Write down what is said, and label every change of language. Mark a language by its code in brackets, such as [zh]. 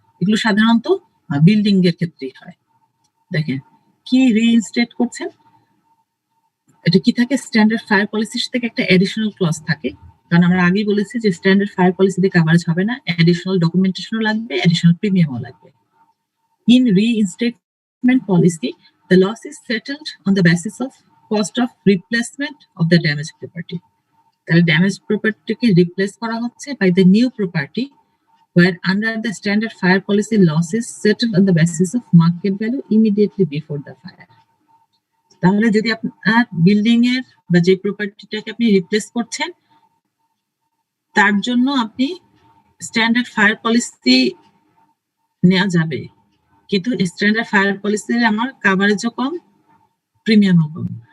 [bn] এগুলো সাধারণত বিল্ডিং এর ক্ষেত্রেই হয়। দেখেন কি রিইনস্টেট করছেন, এটা কি থাকে? স্ট্যান্ডার্ড ফায়ার পলিসির থেকে একটা এডিশনাল ক্লজ থাকে, কারণ আমরা আগেই বলেছি যে স্ট্যান্ডার্ড ফায়ার পলিসিতে কাভারেজ হবে না, এডিশনাল ডকুমেন্টেশনও লাগবে, এডিশনাল প্রিমিয়ামও লাগবে। [en] In reinstatement policy, the loss is settled on the basis of cost of replacement of the damaged property. [bn] তাহলে ড্যামেজ প্রপার্টিকে রিপ্লেস করা হচ্ছে [en] by the new property, where under the standard fire policy loss is settled on the basis of market value immediately before the fire. [bn] তাহলে যদি আপনার building এর বা যে প্রপার্টিটাকে আপনি রিপ্লেস করছেন, তার জন্য আপনি স্ট্যান্ডার্ড ফায়ার পলিসি নেওয়া যাবে, কিন্তু স্ট্যান্ডার্ড ফায়ার পলিসির আমার কাভারেজও কম, প্রিমিয়ামও কম।